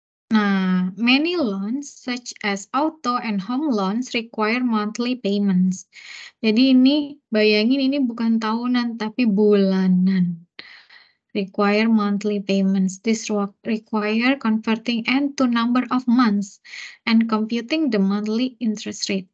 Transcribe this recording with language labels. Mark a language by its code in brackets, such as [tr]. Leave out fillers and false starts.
[en] Nah, many loans such as auto and home loans require monthly payments. [id] Jadi ini bayangin ini bukan tahunan tapi bulanan. [en] Require monthly payments. This require converting n to number of months and computing the monthly interest rate.